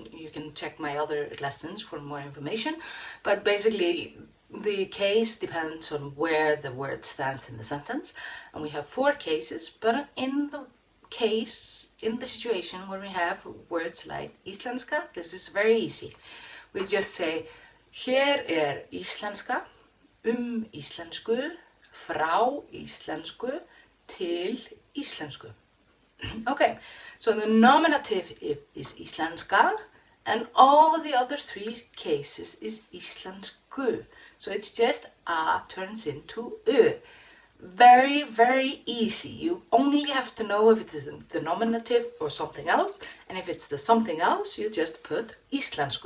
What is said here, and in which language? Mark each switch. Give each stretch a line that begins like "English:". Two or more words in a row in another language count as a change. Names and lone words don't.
English: You can check my other lessons for more information. But basically, the case depends on where the word stands in the sentence. And we have 4 cases, but in the situation where we have words like Íslenska, this is very easy. We just say,
Icelandic: hér íslenska, íslensku, frá íslensku, til íslensku.
English: Okay, so the nominative is íslenska, and all the other 3 cases is íslensku. So it's just a turns into ö. Very, very easy. You only have to know if it is the nominative or something else, and if it's the something else, you just put íslensku.